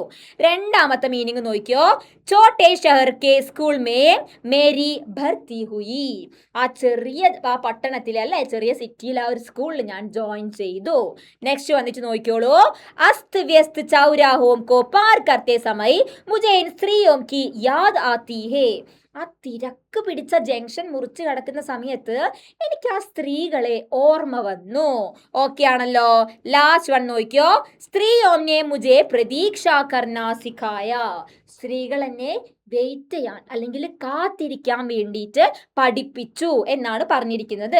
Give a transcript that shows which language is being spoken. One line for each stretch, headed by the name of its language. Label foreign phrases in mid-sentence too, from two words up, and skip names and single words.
Malayalam: രണ്ടാമത്തെ മീനിങ് നോക്കിയോ,
Hindi: छोटे शहर के स्कूल में मेरी भर्ती हुई.
Malayalam: ആ പട്ടണത്തിലെ, അല്ലെ, ചെറിയ സിറ്റിയിലെ ആ ഒരു സ്കൂളിൽ ഞാൻ ജോയിൻ ചെയ്തു. നെക്സ്റ്റ് വന്നിട്ട് നോക്കിയോളൂ.
Hindi: अस्त व्यस्त चौराहों को पार करते समय मुझे इन स्त्रियों की याद आती है.
Malayalam: ആ തിരക്ക് പിടിച്ച ജംഗ്ഷൻ മുറിച്ച് കടക്കുന്ന സമയത്ത് എനിക്ക് ആ സ്ത്രീകളെ ഓർമ്മ വന്നു. ഓക്കെ ആണല്ലോ.
English: last one
Hindi: നോക്കിയോ, स्त्रियों ने मुझे प्रतीक्षा करना सिखाया.
Malayalam: സ്ത്രീകൾ എന്നെ വെയിറ്റ് ചെയ്യാൻ അല്ലെങ്കിൽ കാത്തിരിക്കാൻ വേണ്ടിയിട്ട് പഠിപ്പിച്ചു എന്നാണ് പറഞ്ഞിരിക്കുന്നത്.